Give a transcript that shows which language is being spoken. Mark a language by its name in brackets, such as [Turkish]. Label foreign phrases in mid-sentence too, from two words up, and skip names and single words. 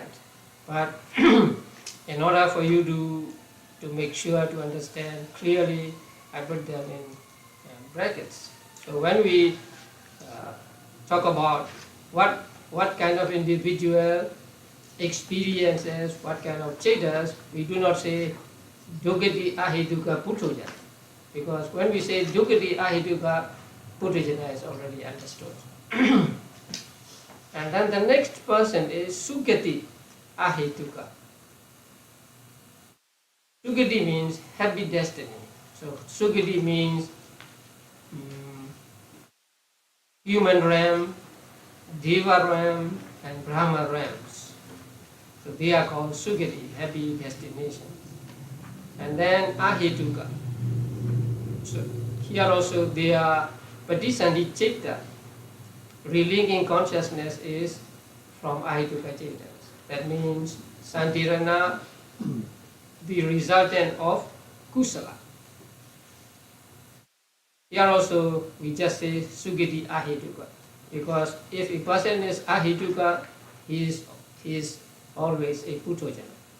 [English] But in order for you to make sure to understand clearly, I put them in brackets. So when we talk about what kind of individual experiences, what kind of chetas, we do not say [Pali] dukati ahituka putojana, [English] because when we say [Pali] dukati ahituka, [English] putojana is already understood. And then the next person is [Pali] sukati ahituka. [English] Sukati means happy destiny. So sukati means human realm, Deva realm, and Brahma realms. So they are called sukati, happy destination. And then ahituka. So here also they are [Pali] patisanti citta. [English] Relinking consciousness is from [Pali] ahituka cittas. [English] That means santirana, the resultant of kusala. Here also we just say [Pali] sugati ahituka, [English] because if a person is ahituka, he is always a putojana.